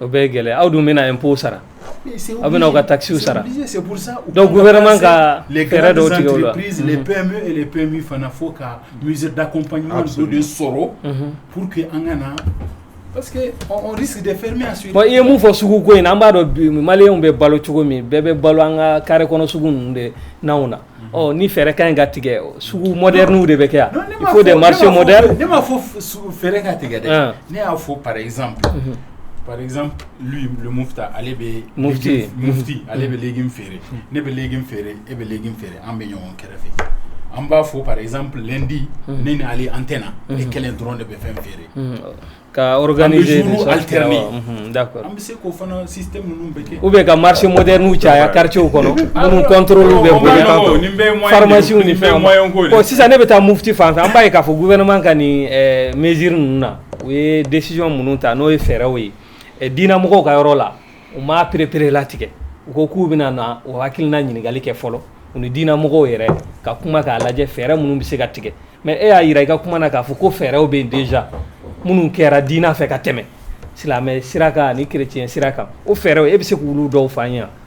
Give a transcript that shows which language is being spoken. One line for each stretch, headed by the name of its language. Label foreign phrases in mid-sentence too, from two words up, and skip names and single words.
Bambara: o bɛ gɛlɛ aw dun bɛna impôt sara aw bɛna aw ka taxe sara
French: c'est pour ça
Bambara: donc gouvernement ka les fɛɛrɛ dɔw tigɛ o la
French: entreprises les PME et les PMI fana faut ka mesure d'accompagnement de sɔrɔ pour que
Bambara: an kana
French: parce que on risque de fermer ensuite.
Bambara: Bon, i ye mun fɔ sugu ko in na an b'a dɔn bi maliyɛnw bɛ balo cogo min bɛɛ bɛ balo an ka carré kɔnɔ sugu ninnu de n'anw na ni fɛɛrɛ ka ɲi ka tigɛ sugu modernes de bɛ kɛ yan
French: il faut des marchés modernes.
Bambara: Ne m'a fɔ fɛɛrɛ ka tigɛ dɛ ne y'a fɔ
French: par exemple lui le mufta
Bambara: ale bɛ mufti ale bɛ légume feere ne bɛ légume feere e bɛ légume feere an bɛ ɲɔgɔn kɛrɛfɛ an b'a fɔ
French: par exemple lundi
Bambara: ne ni ale an tɛna e kelen dɔrɔn de bɛ fɛn feere ka organiser
French: des alterner
Bambara: d'accord an bɛ se k'o fana système ninnu bɛ kɛ
French: ou bien
Bambara: ka
French: marché modernes
Bambara: caya quartier kɔnɔ minnu contrôle bɛ bonya pharmacie ni fɛn bon sisan ne bɛ taa mufti fan fɛ an b'a ye k'a fɔ gouvernement ka nin mesure ninnu na u ye décision minnu ta n'o ye fɛɛrɛw ye diinamɔgɔw ka yɔrɔ la u ma perepere latigɛ u ko k'u bɛna na o hakilina ɲininkali kɛ fɔlɔ u ni diinamɔgɔw yɛrɛ ka kuma k'a lajɛ fɛɛrɛ minnu bɛ se ka tigɛ mais e y'a yira i ka kuma na k'a fɔ ko fɛɛrɛw bɛ yen déjà minnu kɛra diina fɛ ka tɛmɛ silamɛ sira kan ani chrétien sira kan o fɛɛrɛw e bɛ se k'olu dɔw fɔ an ye